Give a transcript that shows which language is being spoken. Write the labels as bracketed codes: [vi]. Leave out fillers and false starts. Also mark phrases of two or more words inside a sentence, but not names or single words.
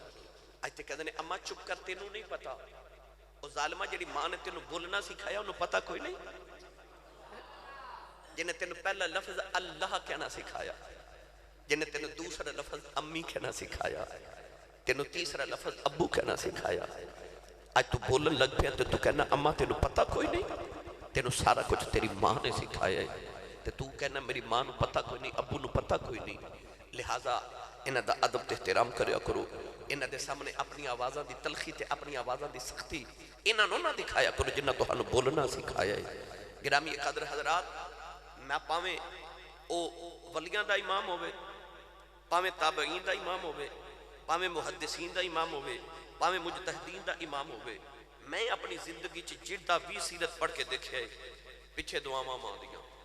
[pa] آج تے کہتے ہیں اماں چپ کر تینوں نہیں پتا، وہ ظالمہ جڑی ماں نے تینوں بولنا سکھایا انہوں پتا کوئی نہیں، جنہیں تینوں پہلا لفظ اللہ کہنا سکھایا، جنہیں تینوں دوسرا لفظ امی کہنا سکھایا، تینوں تیسرا لفظ ابو کہنا سکھایا، آج تو بولن لگ پیا تو کہنا اماں تینوں پتا کوئی نہیں، تینوں سارا کچھ تیری ماں نے سکھایا ہے، تو کہنا میری ماں نو پتا کوئی نہیں، ابو نو پتا کوئی نہیں۔ لہٰذا انہاں دا ادب تے احترام کریا کرو، انہاں دے سامنے اپنی آوازاں دی تلخی تے اپنی آوازاں دی سختی انہاں نو نہ دکھایا کرو جنہاں تہانوں بولنا سکھایا ہے۔ گرامی قدر حضرات، میں پاویں او ولیاں دا امام ہوئے، پاویں تابعین دا امام ہوئے، پاویں محدثین دا امام ہوئے، پاویں مجتہدین دا امام ہوئے، میں اپنی زندگی چ جڑا بھی سیرت پڑھ کے دیکھے پیچھے دعاواں ماں دیاں